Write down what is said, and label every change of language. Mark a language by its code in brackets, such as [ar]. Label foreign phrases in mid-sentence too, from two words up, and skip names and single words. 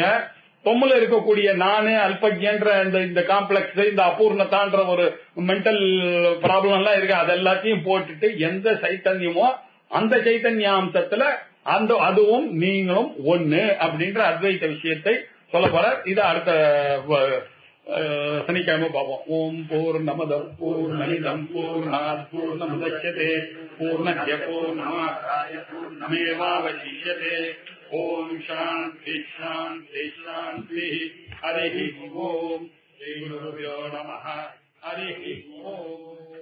[ta] தொம்முல இருக்கக்கூடிய நானு அல்பஜ்யன்ற இந்த காம்ப்ளெக்ஸ் இந்த அபூர்ணத்தான்ற ஒரு [en] mental problem [ta] எல்லாம் இருக்கு. அது எல்லாத்தையும் போட்டுட்டு எந்த சைத்தன்யமோ அந்த சைத்தன்யாம்சத்துல அந்த அதுவும் நீங்களும் ஒண்ணு அப்படின்ற அத்வைத விஷயத்தை சொல்ல போற. இது அடுத்த சனிக்கிழமை பார்ப்போம். [sa] ओम् पूर्णमद पूर्णमिदं पूर्णात् पूर्णमुदच्यते पूर्णस्य पूर्णमादाय पूर्णमेवावशिष्यते. ओम् शान्ति शान्ति शान्ति. हरि ओम्। श्री गुरुभ्यो नमः. हरि ओम्.